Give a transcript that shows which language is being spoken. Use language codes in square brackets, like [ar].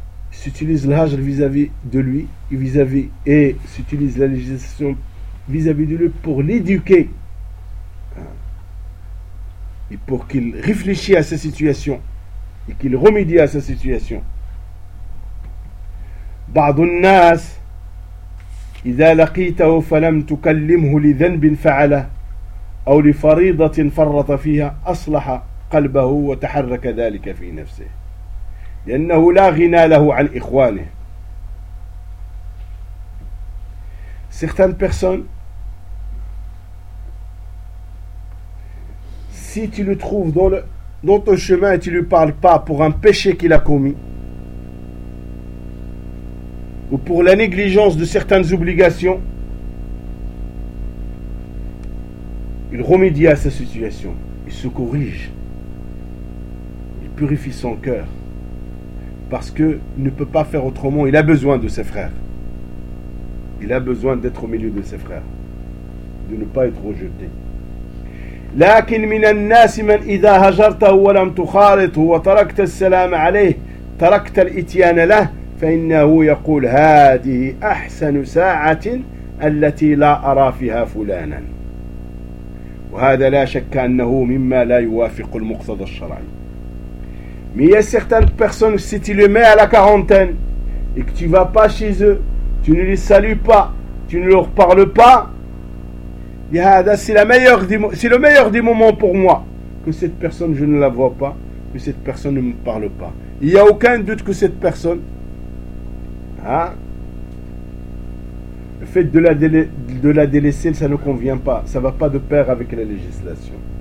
[fr] s'utilise le hajr vis-à-vis de lui vis-à-vis et s'utilise la législation vis-à-vis de lui pour l'éduquer et pour qu'il réfléchisse à sa situation et qu'il remédie à sa situation. [ar] بعض الناس إذا لقيته فلم تكلمه لذنب فعله أو لفريضة فرط فيها أصلح قلبه وتحرك ذلك في نفسه لأنه لا غنى له عن إخوانه. [fr] Certaines personnes, si tu le trouves dans ton chemin et tu lui parles pas pour un péché qu'il a commis ou pour la négligence de certaines obligations, il remédie à sa situation, il se corrige, il purifie son cœur, parce qu'il ne peut pas faire autrement, il a besoin de ses frères, il a besoin d'être au milieu de ses frères, de ne pas être rejeté. [ar] لكن من الناس من إذا هجرته ولم تخالطه وتركت السلام عليه تركت الإتيان له فإنه يقول هذه أحسن ساعة التي لا أرى فيها فلانا وهذا لا شك أنه مما لا يوافق المقتضى الشرعي. [fr] Mais il y a certaines personnes, si tu le mets à la quarantaine et que tu ne vas pas chez eux, tu ne les salues pas, tu ne leur parles pas, c'est le meilleur des moments pour moi que cette personne, je ne la vois pas, que cette personne ne me parle pas. Il n'y a aucun doute que cette personne, hein, le fait de la délaisser, ça ne convient pas, ça ne va pas de pair avec la législation.